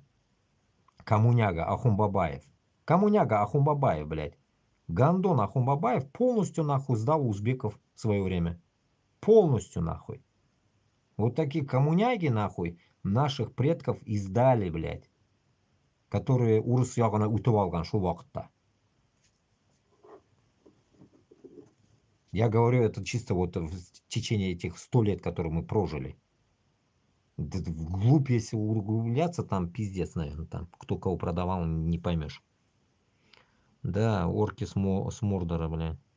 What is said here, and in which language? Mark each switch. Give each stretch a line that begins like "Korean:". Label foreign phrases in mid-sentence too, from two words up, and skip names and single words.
Russian: Коммуняга Ахумбабаев. Коммуняга Ахумбабаев, блядь. Гандон Ахумбабаев полностью нахуй сдал узбеков в свое время. Полностью нахуй. Вот такие коммуняги нахуй наших предков издали, блядь.
Tatar: Которые урыс ягына үтіп алған шул вакытта.
Russian: Я говорю это чисто вот в течение этих 100 лет, которые мы прожили. Вглубь, если углубляться, там пиздец, наверное, там. Кто кого продавал, не поймешь. Да, орки с Мордора, блядь.